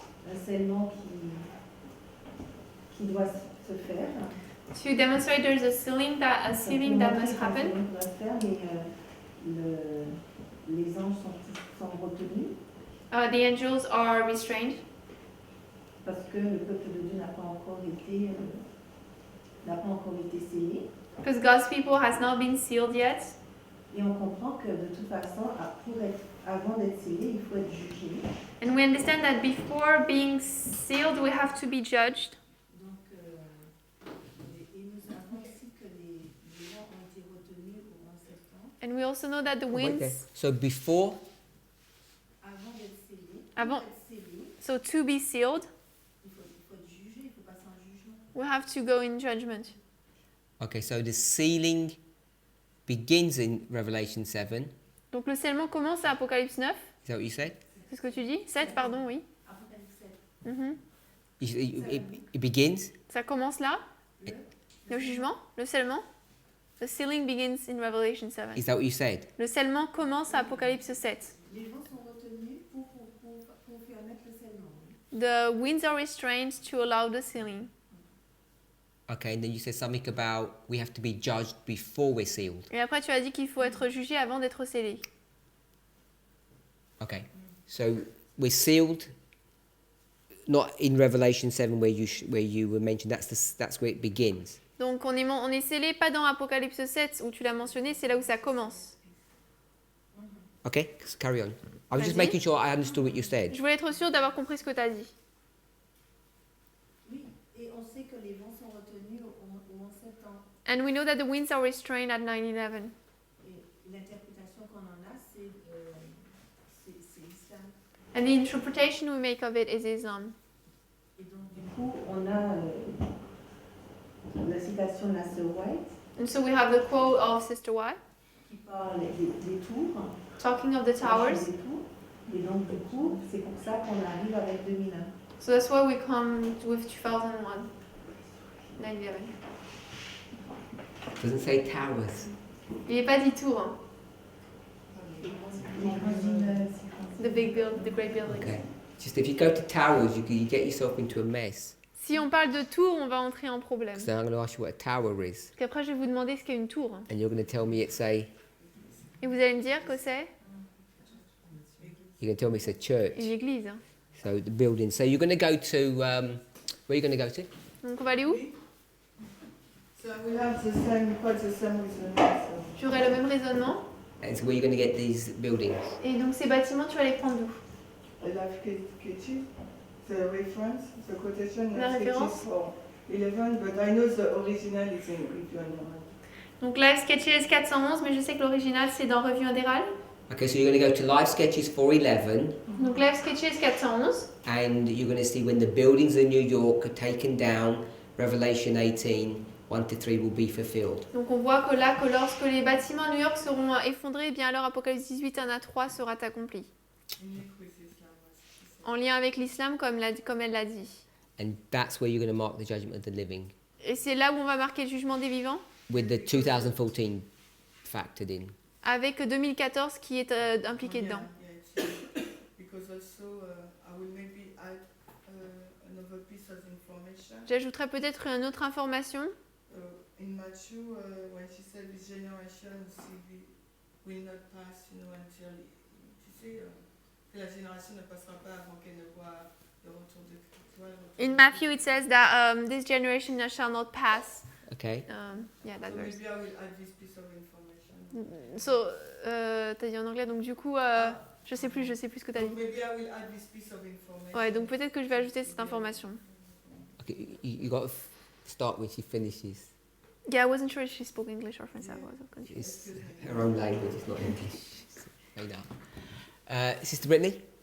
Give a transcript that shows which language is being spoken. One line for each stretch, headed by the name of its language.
French: un scellement qui doit se faire.
English: To demonstrate there's a sealing that must happen.
French: Doit se faire, mais les anges sont retenus
English: The angels are restrained
French: parce que le peuple de Dieu n'a pas encore été scellé.
English: because God's people has not been sealed yet.
French: Et on comprend que de toute façon, avant d'être scellé, il faut être jugé.
English: And we understand that before being sealed, we have to be judged.
French: Donc, et nous savons aussi que les gens ont été retenus au 11 septembre.
English: And we also know that the Wait there. winds, So before,
French: Avant d'être scellé, Avant- pour être scellé,
English: so to be sealed,
French: il faut être jugé, il faut passer un jugement.
English: we have to go in judgment. okay, so the sealing begins in Revelation 7.
French: Donc le scellement commence à Apocalypse 9.
English: Is that what you said?
French: C'est ce que tu dis 7, pardon, oui. Apocalypse 7. Mhm.
English: It begins.
French: Ça commence là. Le jugement, le scellement.
English: The sealing begins in Revelation 7. Is that what you said?
French: Le scellement commence à Apocalypse 7. Les gens sont retenus pour permettre le scellement.
English: The winds are restrained to allow the sealing. Okay, and then you said something about we have to be judged before we're sealed.
French: Et après tu as dit qu'il faut être jugé avant d'être scellé.
English: Okay, so we're sealed. Not in Revelation 7 where you were mentioned. That's where it begins.
French: Donc on est scellé pas dans Apocalypse 7 où tu l'as mentionné, c'est là où ça commence.
English: Okay, carry on. I was just
French: Vas-y.
English: making sure I understood what you said.
French: Je voulais être sûre d'avoir compris ce que tu as dit. Oui, et on sait que les vents sont retenus au 11 septembre.
English: And we know that the winds are restrained at 9/11.
French: Et l'interprétation qu'on en a, c'est l'islam.
English: And the interpretation we make of it is Islam.
French: Et donc, du coup, on a la citation de la sœur White
English: And so we have the quote of Sister White
French: qui parle des tours.
English: talking of the towers.
French: Des tours. Et donc, du coup, c'est pour ça qu'on arrive avec 2001.
English: So that's why we come with 2001. 9/11. Doesn't say towers.
French: Il n'est pas dit tour, hein. Les grandes séquences.
English: The great building. Okay. Just if you go to towers, you get yourself into a mess.
French: Si on parle de tour, on va entrer en problème.
English: So I'm going to ask you what a tower is,
French: Parce qu'après, je vais vous demander ce qu'est une tour.
English: and you're going to tell me it's a.
French: Et vous allez me dire que c'est
English: You're going to tell me it's a church.
French: une église. Hein.
English: So the building. So you're going to go to. Where are you going to go to?
French: Donc on va aller où?
English: So we have the same, quite the same reason. So.
French: J'aurai le même raisonnement.
English: And so where are you going to get these buildings?
French: Et donc ces bâtiments, tu vas les prendre d'où?
English: Life Kitchen, the reference, the quotation,
French: La
English: Life Kitchen
French: référence?
English: for 11, but I know the original is in Review and
French: Donc Live Sketches 411, mais je sais que l'original c'est dans Revue Indérale.
English: Okay, so you're going to go to Live Sketches 411,
French: Donc Live Sketches 411.
English: and you're going to see when the buildings in New York are taken down. Revelation 18, 1-3 will be fulfilled.
French: Donc on voit que là, que lorsque les bâtiments à New York seront effondrés, eh bien alors Apocalypse 18, 1 à 3 sera accompli. En lien avec l'islam, comme elle l'a dit.
English: And that's where you're going to mark the judgment of the living,
French: Et c'est là où on va marquer le jugement des vivants,
English: with the 2014 factored in.
French: avec 2014 qui est impliqué dedans.
English: Because also I will maybe add another piece of information.
French: J'ajouterai peut-être une autre information.
English: In Matthew, when she said this generation will not pass, until,
French: tu sais, que la génération ne passera pas avant qu'elle ne voit le retour de Christ.
English: In Matthew it says that this generation shall not pass. Okay. Yeah, that So verse. maybe I will add this piece of information.
French: So, t'as dit en anglais, donc du coup, je sais plus ce que t'as
English: So
French: dit.
English: maybe I will add this piece of information.
French: Ouais, donc peut-être que je vais ajouter cette information.
English: Okay, you got to start when she finishes. Yeah, I wasn't sure if she spoke English or French. I was confused. It's her own language, it's not English. Made up. Sister Brittany?